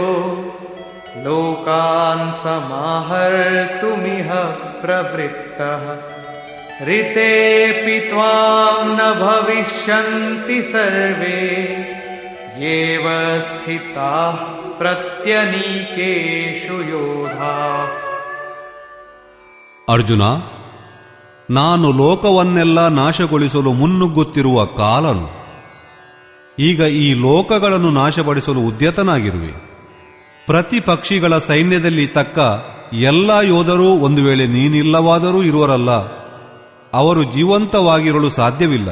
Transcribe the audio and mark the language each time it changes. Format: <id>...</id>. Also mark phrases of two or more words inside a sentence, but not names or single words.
<sa>लोकान् समाहर्तुमिह प्रवृत्तः ऋतेऽपि त्वां न भविष्यन्ति सर्वे येव स्थिताः प्रत्यनीकेषु योधाः.</sa> <kn>ಅರ್ಜುನ, ನಾನು ಲೋಕವನ್ನೆಲ್ಲ ನಾಶಗೊಳಿಸಲು ಮುನ್ನುಗ್ಗುತ್ತಿರುವ ಕಾಲನು. ಈಗ ಈ ಲೋಕಗಳನ್ನು ನಾಶಪಡಿಸಲು ಉದ್ಯತನಾಗಿರುವೆ. ಪ್ರತಿ ಪಕ್ಷಿಗಳ ಸೈನ್ಯದಲ್ಲಿ ತಕ್ಕ ಎಲ್ಲ ಯೋಧರೂ ಒಂದು ವೇಳೆ ನೀನಿಲ್ಲವಾದರೂ ಇರುವರಲ್ಲ, ಅವರು ಜೀವಂತವಾಗಿರಲು ಸಾಧ್ಯವಿಲ್ಲ.</kn>